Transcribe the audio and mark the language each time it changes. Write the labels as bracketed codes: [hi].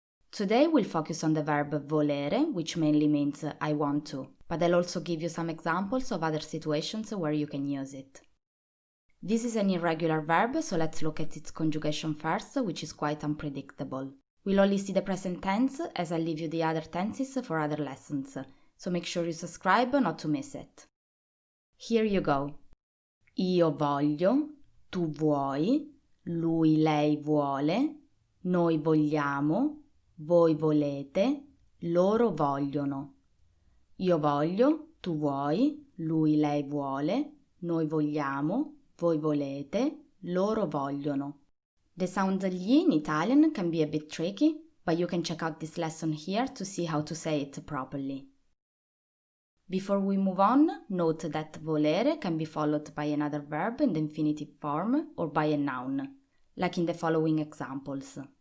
[en] Today we'll focus on the verb volere, which mainly means I want to, but I'll also give you some examples of other situations where you can use it. This is an irregular verb, so let's look at its conjugation first, which is quite unpredictable. We'll only see the present tense, as I'll leave you the other tenses for other lessons, so make sure you subscribe not to miss it. Here you go. [it] Io voglio, tu vuoi, lui, lei vuole, noi vogliamo, voi volete, loro vogliono. Io voglio, tu vuoi, lui, lei vuole, noi vogliamo, voi volete, loro vogliono. [en] The sound gli in Italian can be a bit tricky, but you can check out this lesson here to see how to say it properly. Before we move on, note that volere can be followed by another verb in the infinitive form or by a noun, like in the following examples.